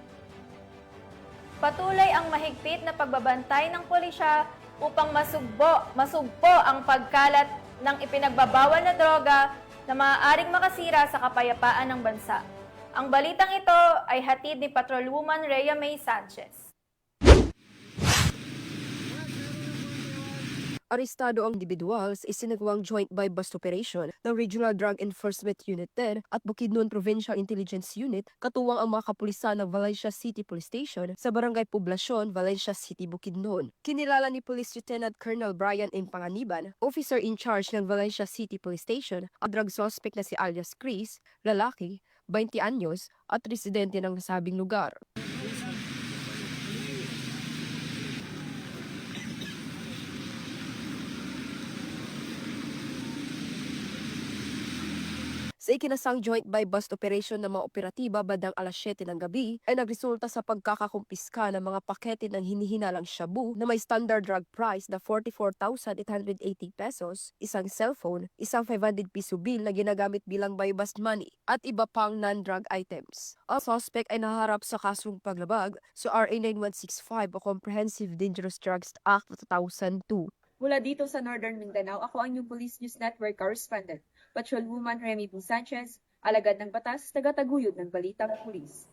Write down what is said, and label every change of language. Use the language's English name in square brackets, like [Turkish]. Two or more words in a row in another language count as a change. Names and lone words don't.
[Filipino] Patuloy ang mahigpit na pagbabantay ng pulisya upang masugpo ang pagkalat ng ipinagbabawal na droga na maaaring makasira sa kapayapaan ng bansa. Ang balitang ito ay hatid ni Patrolwoman Rhea May Sanchez. Arestado ang individual sa isinagawang [English] joint buy-bust operation [Filipino] ng Regional Drug Enforcement Unit 10 at Bukidnon Provincial Intelligence Unit katuwang ang mga kapulisan ng Valencia City Police Station sa Barangay Poblacion, Valencia City, Bukidnon. Kinilala ni Police Lieutenant Colonel Brian M. Panganiban, [English] officer in charge [Filipino] ng Valencia City Police Station, ang drug suspect na si alias Chris, lalaki, 20 anyos at residente ng nasabing lugar. Sa ikinasang [English] joint buy-bust operation [Filipino] ng mga operatiba bandang alas 7 ng gabi ay nagresulta sa pagkakakumpiska ng mga pakete ng hinihinalang shabu na may [English] standard drug price [Filipino] na 44,880 pesos, isang cellphone, isang 500 piso bill na ginagamit bilang [English] buy-bust money [Filipino] at iba pang [English] non-drug items. [Filipino] Ang suspect ay naharap sa kasong paglabag sa RA 9165 o Comprehensive Dangerous Drugs Act 2002. Mula dito sa Northern Mindanao, ako ang inyong Police News Network correspondent, Patrolwoman Remy B. Sanchez, alagad ng batas, tagataguyod ng Balitang Pulis.